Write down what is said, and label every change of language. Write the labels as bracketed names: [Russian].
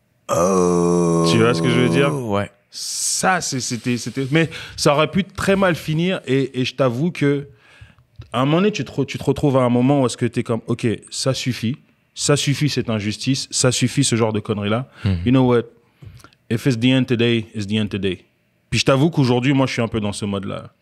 [French] Oh. Tu vois ce que je veux dire? Ouais. Ça, c'était... Mais ça aurait pu très mal finir. Et je t'avoue que à un moment donné, tu te retrouves à un moment où est-ce que tu es comme, OK, ça suffit cette injustice, ça suffit ce genre de conneries-là. [English] You know what? If it's the end today, it's the end today. [French] Puis je t'avoue qu'aujourd'hui, moi, je suis un peu dans ce mode-là.